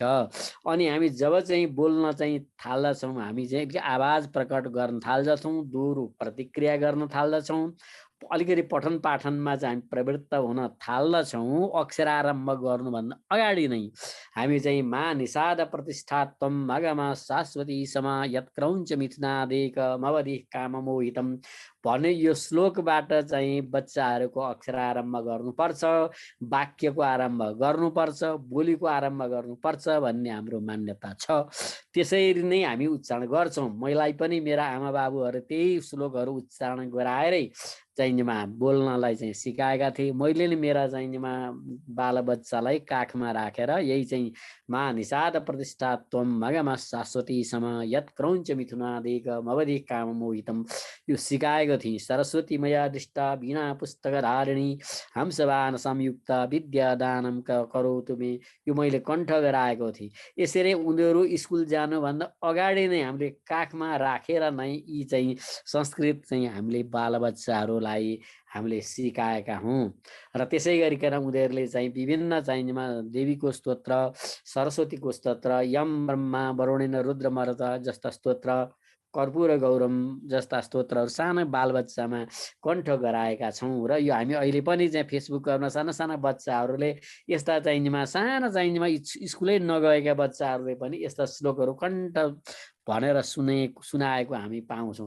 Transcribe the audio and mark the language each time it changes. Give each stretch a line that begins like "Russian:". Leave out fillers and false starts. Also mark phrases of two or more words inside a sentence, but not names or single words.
Nepali: अनि हामी जब चाहिँ बोल्न चाहिँ थाल्दछौँ, हामी चाहिँ आवाज प्रकट गर्न थाल्दछौँ, दोहोरो प्रतिक्रिया गर्न थाल्दछौँ, अलिकति पठन पाठनमा चाहिँ हामी प्रवृत्त हुन थाल्दछौँ। अक्षरारम्भ गर्नुभन्दा अगाडि नै हामी चाहिँ
Sanskrit: मा निषाद प्रतिष्ठात्वम मगमा शाश्वती समा यत्क्रौञ्च मिथुनादेक मवधि काममोहितम
Nepali: भन्ने यो श्लोकबाट चाहिँ बच्चाहरूको अक्षरारम्भ गर्नुपर्छ, वाक्यको आरम्भ गर्नुपर्छ, बोलीको आरम्भ गर्नुपर्छ भन्ने हाम्रो मान्यता छ। त्यसरी नै हामी उच्चारण गर्छौँ। मलाई पनि मेरा आमा बाबुहरू त्यही श्लोकहरू उच्चारण गराएरै चाहिनेमा बोल्नलाई चाहिँ सिकाएका थिए। मैले नि मेरा चाहिनेमा बालबच्चालाई काखमा राखेर यही चाहिँ
Sanskrit: मा निषाद प्रतिष्ठा त्वम मगमा शाश्वती सम यत् क्रौञ्च मिथुनादेक मवधि काम मोहितम
Nepali: यो सिकाएको थिएँ।
Sanskrit: सरस्वती मया दृष्टा वीणा पुस्तक धारिणी हंसवान संयुक्त विद्यादानम करोतु मे
Nepali: यो मैले कण्ठ गराएको थिएँ। यसरी उनीहरू स्कुल जानुभन्दा अगाडि नै हामीले काखमा राखेर नै यी चाहिँ संस्कृत चाहिँ हामीले बालबच्चाहरूलाई हामीले सिकाएका हौँ। र त्यसै गरिकन उनीहरूले चाहिँ विभिन्न चाहिनेमा देवीको स्तोत्र, सरस्वतीको स्तोत्र, यम ब्रह्मा वरुणेन रुद्र मरुत जस्ता स्तोत्र, कर्पूर गौरम जस्ता स्तोत्रहरू सानो बालबच्चामा कण्ठ गराएका छौँ। र यो हामी अहिले पनि चाहिँ फेसबुकहरूमा साना साना बच्चाहरूले यस्ता चाहिनेमा साना चाहिनेमा स्कुलै नगएका बच्चाहरूले पनि यस्ता श्लोकहरू कण्ठ भनेर सुनाएको हामी पाउँछौँ।